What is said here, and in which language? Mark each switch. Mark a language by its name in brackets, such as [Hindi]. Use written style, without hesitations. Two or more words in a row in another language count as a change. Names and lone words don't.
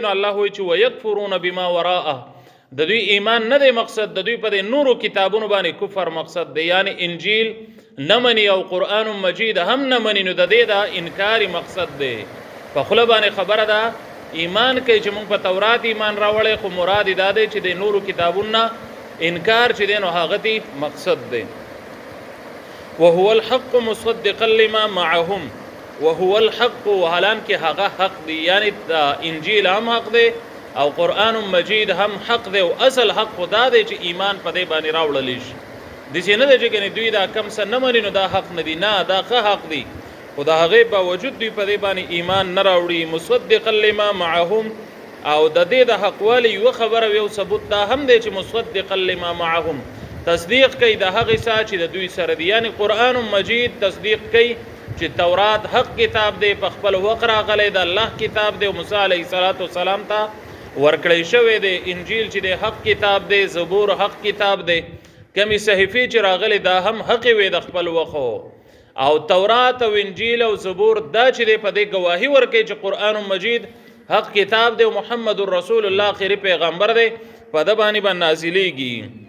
[Pashto] نو الله وایي چې [Arabic] ویکفرون بما وراءه، [Pashto] د دوی ایمان نه دی مقصد، د دوی په دې نورو کتابونو باندې کفر مقصد دی، یعنی انجیل نه مني او قرآن مجید هم نه مني. نو د دې دا انکاري مقصد دی. په خوله باندې خبره ده ایمان کوي چې موږ په تورات ایمان راوړی، خو مراد دا دی چې د نورو کتابونو نه انکار چې دی نو هغه دی مقصد دی. [Arabic] وهو الحق مصدقا لما معهم، وهو الحق، [Pashto] حالانکه هغه حق دی، یعنی انجیل هم حق دی او قرآن مجید هم حق دی، او اصل حق خدا دی چې ایمان په دې باندې راوړلی شي. داسې نه دی چې ګنې دوی دا کم څه نه مني نو دا حق نه دی، نه دا ښه حق دی، خو د هغې باوجود دوی په دې باندې ایمان نه راوړي. [Arabic] مصدقا لما معهم، [Pashto] او د دې د حقوالي یوه خبره او یو ثبوت دا هم دی چې [Arabic] مصدقا لما معهم، [Pashto] تصدیق کوي د هغې څه چې د دوی سره دی، یعنی قرآن مجید تصدیق کوي چې تورات حق کتاب دی، په خپل وخت راغلی د الله کتاب دی او موسی [Arabic] علیه السلام [Pashto] ته ورکړی شوی دی. انجیل چې دی حق کتاب دی، زبور حق کتاب دی، کمی صحیفې چې راغلی دا هم حق وي د خپل وخت، او تورات او انجیل او زبور دا چې دی په دې ګواهي ورکوي چې قرآن مجید حق کتاب دی او محمد [Arabic] رسول الله [Pashto] آخري پیغمبر دی، په ده باندې به نازلیږي.